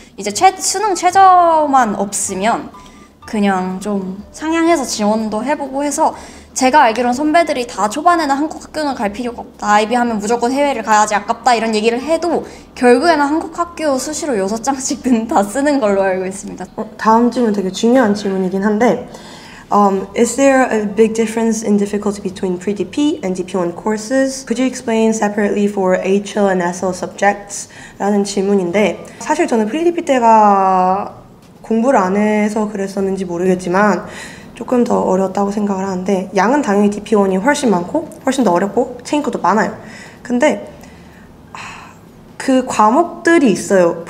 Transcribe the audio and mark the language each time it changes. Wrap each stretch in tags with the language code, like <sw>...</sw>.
<ko>이제 수능 최저만 없으면 그냥 좀 상향해서 지원도 해보고 해서 제가 알기로는 선배들이 다 초반에는 한국 학교는 갈 필요가 없다. IB 하면 무조건 해외를 가야지 아깝다 이런 얘기를 해도 결국에는 한국 학교 수시로 6장씩은 다 쓰는 걸로 알고 있습니다. 다음 질문 되게 중요한 질문이긴 한데</ko> <en>Is there a big difference in difficulty between pre-DP and DP1 courses? Could you explain separately for HL and SL subjects?</en> <ko>라는 질문인데 사실 저는 pre-DP 때가 공부를 안 해서 그랬었는지 모르겠지만 조금 더 어려웠다고 생각을 하는데 양은 당연히 DP1이 훨씬 많고 훨씬 더 어렵고 챙기고도 많아요. 근데 그 과목들이 있어요.</ko>